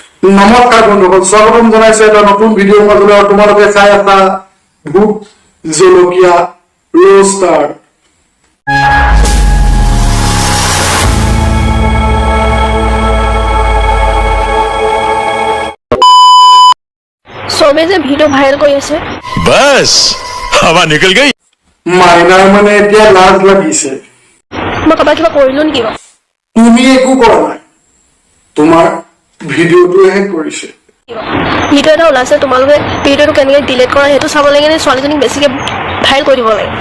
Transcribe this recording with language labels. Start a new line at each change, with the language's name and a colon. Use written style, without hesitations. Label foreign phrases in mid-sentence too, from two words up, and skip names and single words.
Assamese: নমস্কাৰ বন্ধুসকল, স্বাগতম জনাইছো এটা নতুন ভিডিঅ'ৰ মাজলৈ। আৰু তোমালোকে চাই আছা ভূত জলকীয়া ৰোষ্টাৰ। সবে যে ভিডিঅ' ভাইৰেল কৰি আছে
Hindi: बस हवा निकल गई।
Assamese: মাইনাৰ মানে এতিয়া লাজ লাগিছে। মই কবা কিবা কৰিলো নেকি? তুমি একো কৰা নাই, তোমাৰ ভিডিঅ'টোহে কৰিছে। ভিডিও এটা ওলাইছে, তোমালোকে ভিডিওটো কেনেকৈ ডিলিট কৰা সেইটো চাব লাগে নে ছোৱালীজনীক বেছিকৈ ভাইৰেল কৰি দিব লাগে?